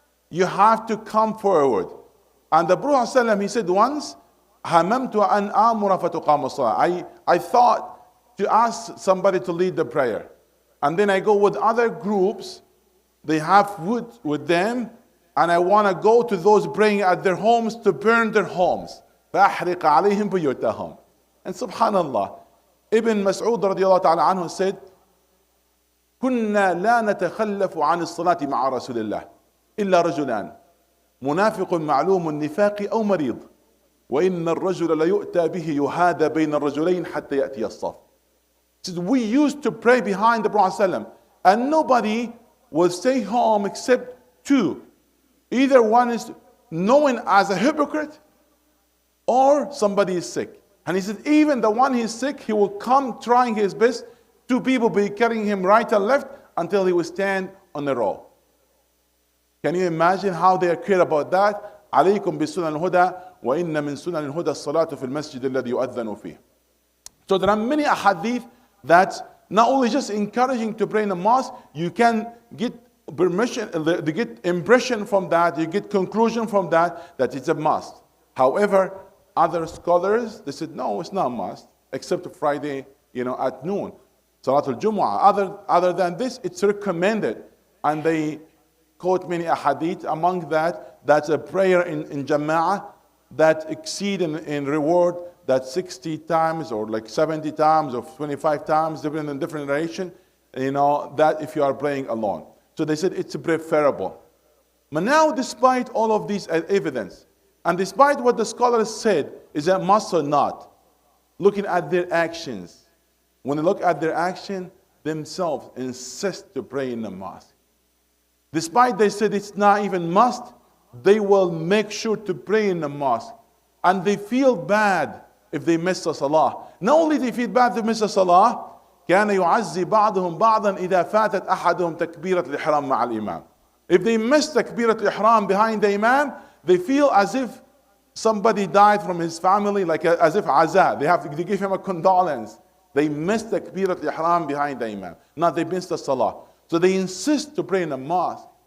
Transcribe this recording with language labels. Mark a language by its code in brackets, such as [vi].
[en] You have to come forward. And the Prophet he said once, [ar] هممت أن آمر فتقام الصلاة. [en] I thought to ask somebody to lead the prayer. And then I go with other groups, they have wood with them, and I want to go to those praying at their homes to burn their homes. [ar] فأحرق عليهم بيوتهم. [en] And subhanallah, Ibn Mas'ud radiallahu ta'ala anhu said, [ar] كنا لا نتخلف عن الصلاة مع رسول الله إلا رجلان منافق معلوم النفاق أو مريض وإن الرجل ليؤتى به يهادى بين الرجلين حتى يأتي الصف. [en] We used to pray behind the Prophet ﷺ, and nobody will stay home except two. Either one is known as a hypocrite or somebody is sick. And he said even the one who is sick, he will come trying his best. Two people will be carrying him right and left until he will stand on the row. Can you imagine how they care about that? [ar] عليكم بسنن الهدى وإن من سنن الهدى الصلاة في المسجد الذي يؤذن فيه. [en] So there are many ahadith that not only just encouraging to pray in the mosque, you can get permission, you get impression from that, you get conclusion from that, that it's a must. However, other scholars, they said, no, it's not a must, except Friday, at noon. Salatul Jumu'ah. Other than this, it's recommended. And they quote many ahadith. Among that, that's a prayer in Jama'ah that exceed in reward that 60 times or like 70 times or 25 times, depending on different narration, that if you are praying alone. So they said it's preferable. But now, despite all of these evidence, and despite what the scholars said, is that must or not, looking at their actions, when they look at their action, themselves insist to pray in the mosque. Despite they said it's not even must, they will make sure to pray in the mosque. And they feel bad if they miss the salah. Not only they feel bad if they miss the salah, [ar] كان يعزي بعضهم بعضا إذا فاتت أحدهم تكبيرة الإحرام مع الإمام. [en] If they miss تكبيرة الإحرام behind the imam, they feel as if somebody died from his family, like as if aza. They give him a condolence. They missed تكبيرة الإحرام behind the imam. Not they missed the salah. So they insist to pray in the mosque.